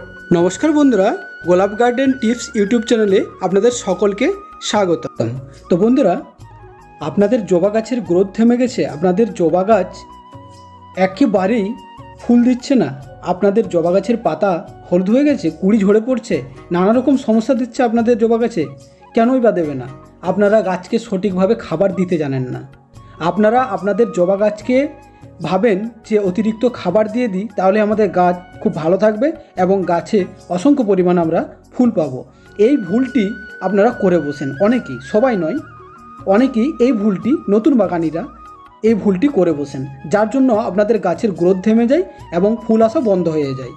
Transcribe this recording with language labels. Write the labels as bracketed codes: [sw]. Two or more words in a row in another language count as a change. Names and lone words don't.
[bn] নমস্কার বন্ধুরা গোলাপ গার্ডেন টিপস ইউটিউব চ্যানেলে আপনাদের সকলকে স্বাগতম। তো বন্ধুরা আপনাদের জবা গাছের গ্রোথ থেমে গেছে, আপনাদের জবা গাছ একেবারেই ফুল দিচ্ছে না, আপনাদের জবা গাছের পাতা হলুদ হয়ে গেছে, কুঁড়ি ঝরে পড়ছে, নানা রকম সমস্যা দিচ্ছে আপনাদের জবা গাছে, কেনই বা দেবে না? আপনারা গাছকে সঠিকভাবে খাবার দিতে জানেন না। আপনারা আপনাদের জবা গাছকে ভাবেন যে অতিরিক্ত খাবার দিয়ে দিই তাহলে আমাদের গাছ খুব ভালো থাকবে এবং গাছে অসংখ্য পরিমাণ আমরা ফুল পাবো। এই ভুলটি আপনারা করে বসেন অনেকেই, সবাই নয়, অনেকেই এই ভুলটি নতুন বাগানিরা এই ভুলটি করে বসেন, যার জন্য আপনাদের গাছের গ্রোথ থেমে যায় এবং ফুল আসা বন্ধ হয়ে যায়।